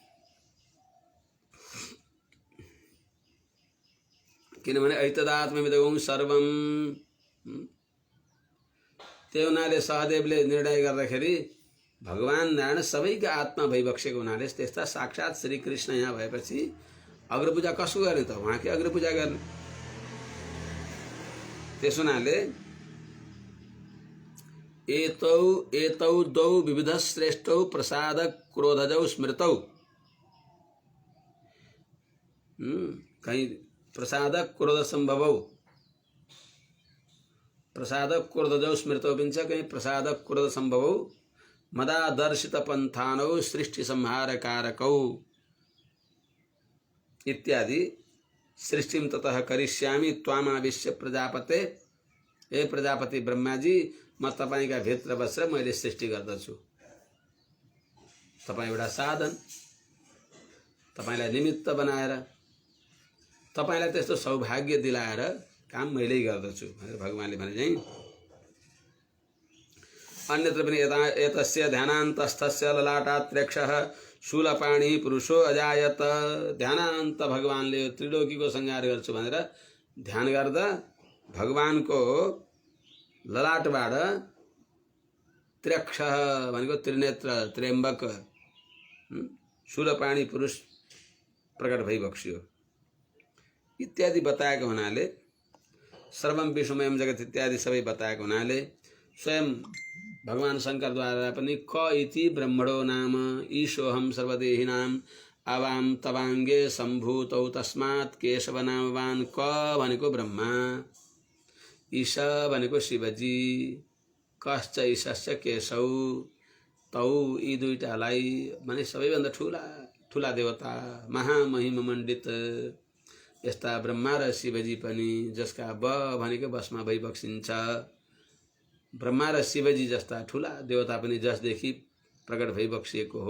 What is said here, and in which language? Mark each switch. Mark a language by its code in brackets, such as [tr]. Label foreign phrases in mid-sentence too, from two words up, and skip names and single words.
[ne] किनभने [sa] ऐतदात्मविदगुं सर्वम, [ne] त्यो हुनाले सहदेवले निर्णय गर्दाखेरि भगवान नारायण सबैका आत्मा भइबक्सेको हुनाले त्यस्ता साक्षात श्री कृष्ण यहाँ भएपछि अग्रपूजा कसको गर्ने त? उहाँकै अग्रपूजा गर्ने। त्यस हुनाले [sa] एतौ द्वौ विविध श्रेष्ठौ प्रसाद क्रोधजौ स्मृतौ, कहीं प्रसाद क्रोध संभवौ, प्रसाद क्रोधजौ स्मृतौ पिन्छ, कहीं प्रसाद क्रोध संभवौ मदादर्शित पंथानौ सृष्टि संहार कारकौ इत्यादि। सृष्टिम ततः करिष्यामि त्वामाविश्य प्रजापते, [ne] हे प्रजापति ब्रह्मा जी म तपाईका भित्र बसेर मैले सृष्टि गर्दछु। तपाईँ एउटा साधन, तपाईलाई निमित्त बनाएर, तपाईलाई त्यस्तो सौभाग्य दिलाएर काम मैले गर्दछु भनेर भगवानले भने चाहिँ। अन्यत्र पनि [sa] एतस्य ध्यानान्तस्थस्य ललाटात्र्यक्षः शूलपाणी पुरुषो अजायत। [ne] ध्यानान्त भगवानले त्रिलोकीको संहार गर्छु भनेर ध्यान गर्दा भगवानको ललाटबाट त्र्यक्षः भनेको त्रिनेत्र त्र्यम्बक शूलपाणी पुरुष प्रकट भइबक्सियो इत्यादि बताएको हुनाले, [sa] सर्वम विश्वमयम जगत [ne] इत्यादि सबै बताएको हुनाले स्वयं भगवान शंकरद्वारा पनि [sa] क इति ब्रह्मणो नाम ईशोहम सर्वदेहिनाम आवाम तवांगे सम्भूतौ तस्मात् केशव नामवान। [ne] क भनेको ब्रह्मा, ईश भनेको शिवजी, [sa] कश्च ईशस्य केशौ, [ne] तौ यी दुईटालाई माने सबैभन्दा ठुला ठुला देवता महामहिमा मण्डित यस्ता ब्रह्मा र शिवजी पनि, जसका ब भनेको बसमा भइबक्सिन्छ। ब्रह्मा र शिवजी जस्ता ठुला देवता पनि जसदेखि प्रकट भइबक्सिएको हो।